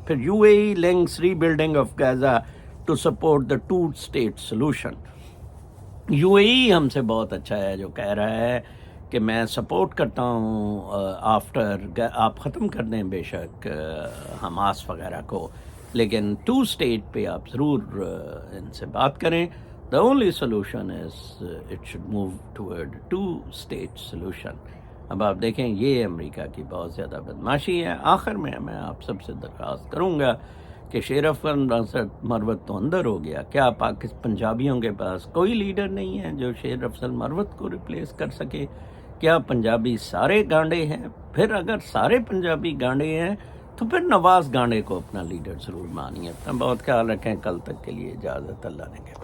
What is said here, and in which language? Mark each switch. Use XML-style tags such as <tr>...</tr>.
<en>پھر U A E links rebuilding of Gaza to support the 2 state solution.</en> <ur>You اے ای ہم سے بہت اچھا ہے جو کہہ رہا ہے کہ میں سپورٹ کرتا ہوں آفٹر آپ ختم کر دیں بے شک حماس وغیرہ کو، لیکن 2 اسٹیٹ پہ آپ ضرور ان سے بات کریں.</ur> <en>The only solution is it should move toward 2 state solution.</en> <ur>اب آپ دیکھیں یہ امریکہ کی بہت زیادہ بدماشی ہے. آخر میں آپ سب سے درخواست کروں گا کہ شیر افضل مروت تو اندر ہو گیا، کیا پنجابیوں کے پاس کوئی لیڈر نہیں ہے جو شیر افضل مروت کو ریپلیس کر سکے؟ کیا پنجابی سارے گانڈے ہیں؟ پھر اگر سارے پنجابی گانڈے ہیں تو پھر نواز گانڈے کو اپنا لیڈر ضرور مانیے. اپنا بہت خیال رکھیں. کل تک کے لیے اجازت، اللہ نے کہا.</ur>